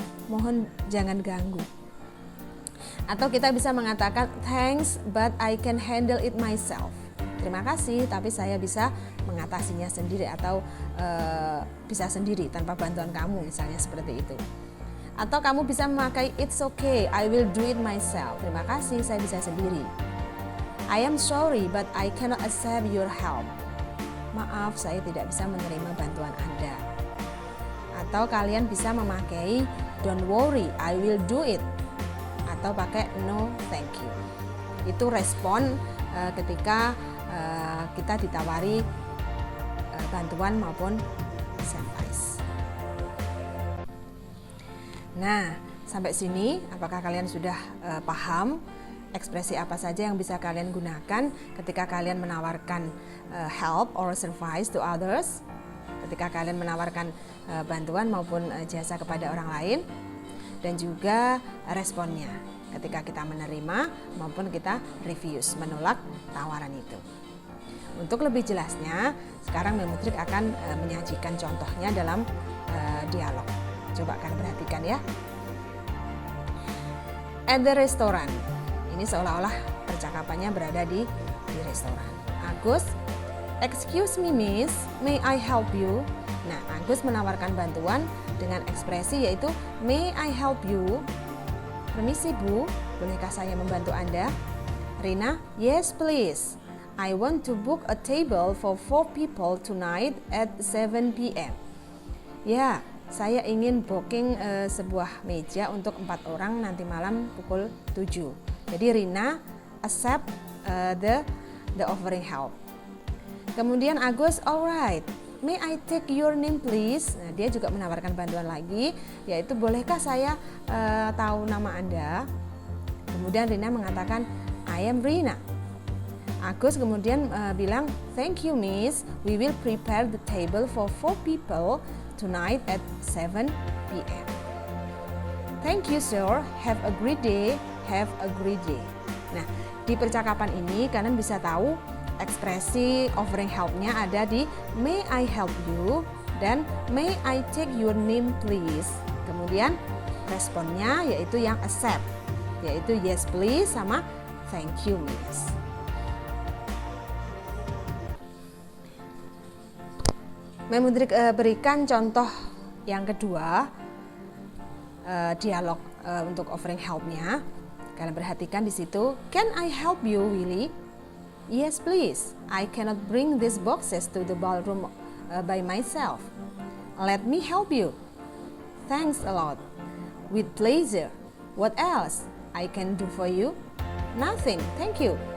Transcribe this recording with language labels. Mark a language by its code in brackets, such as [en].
[id] Mohon jangan ganggu. Atau kita bisa mengatakan [en] thanks but I can handle it myself. [id] Terima kasih tapi saya bisa mengatasinya sendiri atau bisa sendiri tanpa bantuan kamu, misalnya seperti itu. Atau kamu bisa memakai [en] it's okay, I will do it myself. [id] Terima kasih, saya bisa sendiri. [en] I am sorry but I cannot accept your help. [id] Maaf, saya tidak bisa menerima bantuan Anda. Atau kalian bisa memakai [en] don't worry, I will do it. [id] Atau pakai [en] no thank you. [id] Itu respon ketika kita ditawari bantuan maupun service. Nah, sampai sini apakah kalian sudah paham ekspresi apa saja yang bisa kalian gunakan ketika kalian menawarkan [en] help or service to others, [id] ketika kalian menawarkan bantuan maupun jasa kepada orang lain, dan juga responnya ketika kita menerima maupun kita refuse, menolak tawaran itu. Untuk lebih jelasnya, sekarang Memutrik akan menyajikan contohnya dalam dialog. Coba kalian perhatikan ya. [en] At the restaurant. [id] Ini seolah-olah percakapannya berada di restoran. [en] Agus, excuse me miss, may I help you? [id] Nah, Agus menawarkan bantuan dengan ekspresi yaitu [en] may I help you? [id] Permisi Bu, bolehkah saya membantu Anda? Rina, [en] yes please. I want to book a table for 4 people tonight at 7 p.m. [id] Ya, saya ingin booking sebuah meja untuk 4 orang nanti malam pukul 7. Jadi [en] Rina accept the offering help. [id] Kemudian [en] Agus, alright, may I take your name please? [id] Nah, dia juga menawarkan bantuan lagi, yaitu bolehkah saya tahu nama Anda? Kemudian Rina mengatakan, [en] I am Rina. Agus [id] kemudian bilang, [en] thank you miss, we will prepare the table for 4 people tonight at 7 p.m. Thank you sir, have a great day. Have a great day. [id] Nah, di percakapan ini kalian bisa tahu ekspresi offering help-nya ada di [en] may I help you dan may I take your name please. [id] Kemudian responnya yaitu yang accept, yaitu [en] yes please [id] sama [en] thank you miss. [id] Memutrik berikan contoh yang kedua dialog untuk offering help-nya. Kalian perhatikan di situ, [en] can I help you [id] Willy? [en] Yes please, I cannot bring these boxes to the ballroom by myself. Let me help you. Thanks a lot. With pleasure. What else I can do for you? Nothing, thank you.